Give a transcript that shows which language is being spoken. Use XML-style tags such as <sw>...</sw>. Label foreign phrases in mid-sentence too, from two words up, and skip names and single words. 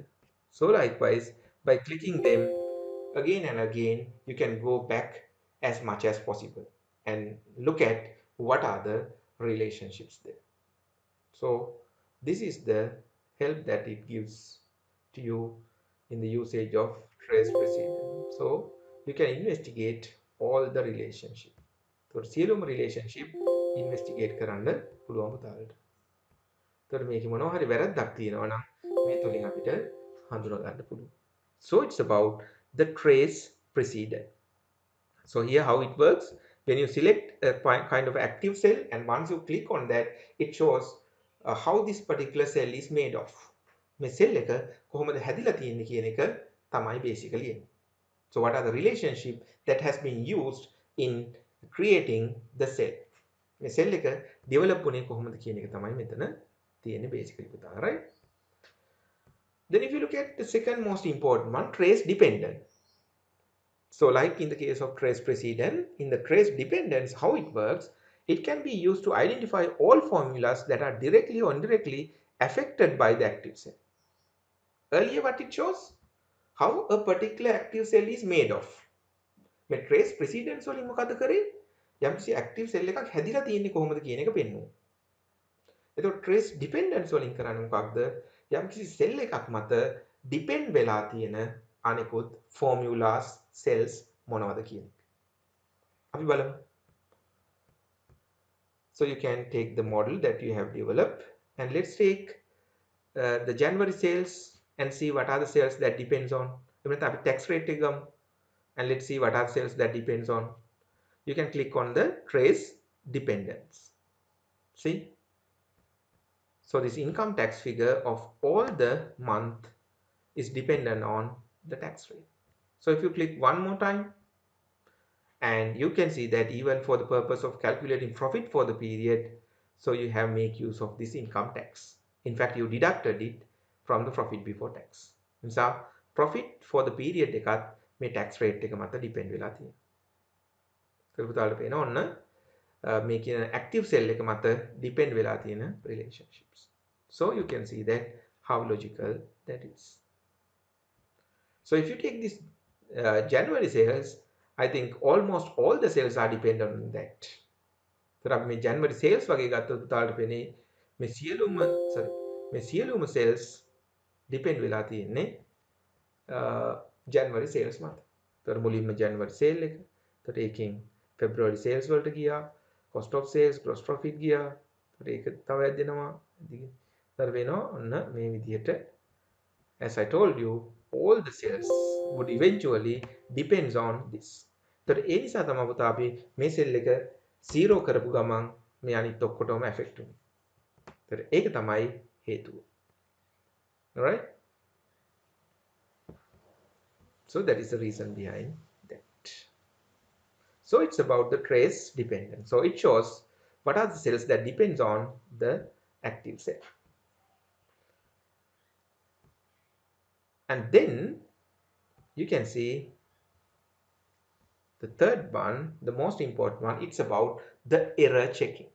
<en>So likewise, by clicking them again and again, you can go back as much as possible and look at what are the relationships there. So this is the help that it gives to you in the usage of trace precedent. So you can investigate all the relationship.</en> <si>So සියලුම</si> <en>relationship investigate</en> <si>කරන්න පුළුවන් පුතාලට. ඒතර මේකේ මොනවා හරි වැරද්දක් තියෙනවා නම් මේ තුලින් අපිට හඳුනා ගන්න පුළුවන්.</si> <en>So it's about the trace precedent. So here how it works, when you select a kind of active cell, and once you click on that, it shows how this particular cell is made of.</en> <si>මේ cell එක කොහොමද හැදිලා තියෙන්නේ කියන එක තමයි basically එන්නේ.</si> <en>So what are the relationship that has been used in creating the cell?</en> <si>මේ cell එක develop වුණේ කොහොමද කියන එක තමයි මෙතන තියෙන්නේ basically පුතා, right?</si> <en>Then if you look at the second most important one, trace dependent. So like in the case of trace precedent, in the trace dependence, how it works, it can be used to identify all formulas that are directly or indirectly affected by the active cell. Earlier what it shows, how a particular active cell is made of.</en> <si>මේ</si> <en>trace precedence</en> <si>වලින් මොකද කරේ? යම්කිසි</si> <en>active cell</en> <si>එකක් හැදිලා තියෙන්නේ කොහොමද කියන එක පෙන්වනවා. එතකොට trace dependence වලින් කරන්නේ මොකක්ද? යම්කිසි cell එකක් මත depend වෙලා තියෙන අනිකුත්</si> <en>formulas, cells</en> <si>මොනවද කියන එක. අපි බලමු.</si> <en>So you can take the model that you have developed, and let's take the January sales and see what are the sales that depends on.</en> <si>අපි</si> <en>tax rate</en> <si>එක ගමු,</si> <en>and let's see what are sales that depends on. You can click on the trace dependence. See? So this income tax figure of all the month is dependent on the tax rate. So if you click one more time, and you can see that even for the purpose of calculating profit for the period, so you have make use of this income tax. In fact, you deducted it from the profit before tax. So profit for the period</en> <si>එකත් මේ</si> <en>tax rate</en> <si>එක මත depend වෙලා තියෙනවා. ඒක පුතාලට පේනවා ඔන්න</si> <en>making an active cell</en> <si>එක මත depend වෙලා තියෙන relationships.</si> <en>So you can see that how logical that is. So if you take this January sales, I think almost all the sales are dependent on that.</en> <si>So අපි මේ</si> <en>January sales</en> <si>වගේ ගත්තොත් පුතාලට පෙනේ මේ සියලුම</si> <en>sales depend</en> <si>වෙලා තියෙන්නේ</si> <en>January sales</en> <si>මත. ඒතර මුලින්ම</si> <en>January sale</en> <si>එක. ඒතර ඒකෙන්</si> <en>February sales</en> <si>වලට ගියා.</si> <en>Cost of sales, gross profit</en> <si>ගියා. ඒතර ඒක තව ඇදෙනවා. ඒතර වෙනවා ඔන්න මේ විදිහට.</si> <en>As I told you, all the sales would eventually depends on this.</en> <si>ඒතර ඒ නිසා තමයි පුතා අපි මේ සෙල් එක 0 කරපු ගමන් මේ අනිත් ඔක්කොටම affect වෙන්නේ. ඒතර ඒක තමයි හේතුව.</si> <en>Alright? So that is the reason behind that. So it's about the trace dependence. So it shows what are the cells that depends on the active cell. And then you can see the third one, the most important one, it's about the error checking.</en>